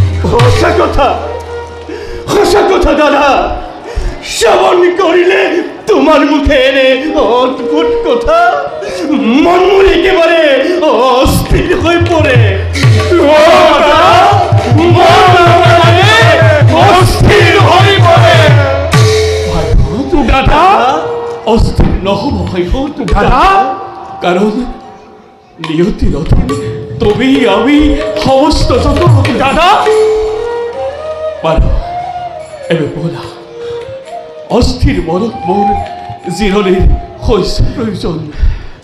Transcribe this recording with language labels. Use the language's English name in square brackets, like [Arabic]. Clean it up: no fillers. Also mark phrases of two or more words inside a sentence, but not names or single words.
[Assamese] সঁচা কথা দাদা, শ্ৰৱণ কৰিলে তোমাৰ মুখে এনে অদ্ভুত কথা মন মোৰ একেবাৰে অস্থিৰ হৈ পৰে। অস্থিৰ হৈ পৰে দাদা। অস্থির নহব হয়তো দাদা [Bangla] কারণ নিয়তির অধীনে তুমি আমি সমস্ত যত [Assamese] দাদা পারো এবে বলা অস্থির মনত মোর জিরণের হৈছে প্রয়োজন।